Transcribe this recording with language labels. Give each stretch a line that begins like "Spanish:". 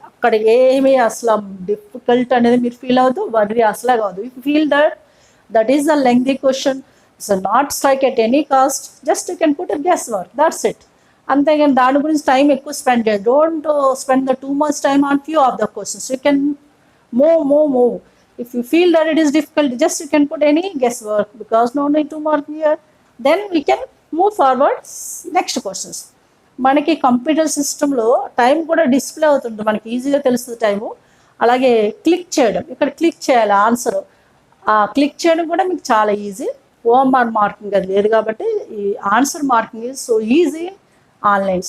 Telugu: అక్కడ ఏమీ అసలు డిఫికల్ట్ అనేది మీరు ఫీల్ అవుతూ వర్రీ అసలు కాదు.
English: If feel that is the lengthy question, so not strike at any cost, just you can put a guess work, that's it.
Telugu: అంతేగాని దాని గురించి టైం ఎక్కువ స్పెండ్ చేయాలి.
English: Don't spend the too much time on few of the questions. You can move. If you feel that it is difficult, just you can put any guesswork because no need to mark here. Then we can move forward next questions.
Telugu: మనకి computer సిస్టంలో time కూడా display అవుతుంది, మనకి ఈజీగా తెలుస్తుంది time. అలాగే click చేయడం, ఇక్కడ క్లిక్ చేయాలి ఆన్సర్, ఆ క్లిక్ చేయడం కూడా మీకు చాలా ఈజీ. ఓఎంఆర్ మార్కింగ్ అది లేదు కాబట్టి ఈ answer marking is so easy online.